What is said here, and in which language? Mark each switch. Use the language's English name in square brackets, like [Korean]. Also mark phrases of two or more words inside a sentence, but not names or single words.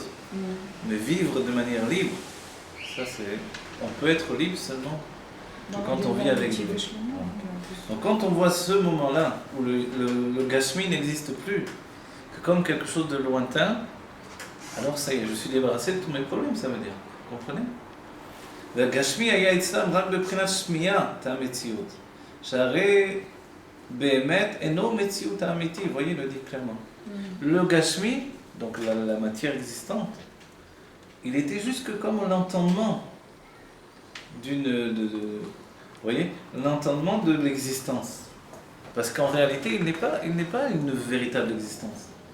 [French] Mais vivre de manière libre, ça c'est... On peut être libre seulement quand on vit avec Dieu. Donc quand on voit ce moment-là, où le Gashmi n'existe plus, que comme quelque chose de lointain, alors ça y est, je suis débarrassé de tous mes problèmes, ça veut dire. Vous comprenez? [Hebrew] והגשמי היה אצלם רק בבחינת שמיעה המציאות, שהרי באמת אינו מציאות האמיתי, [French] vous voyez, il le dit clairement. Le gashmi, donc la matière existante, il était juste que comme l'entendement vous voyez, l'entendement de l'existence. Parce qu'en réalité, il n'est pas une véritable existence.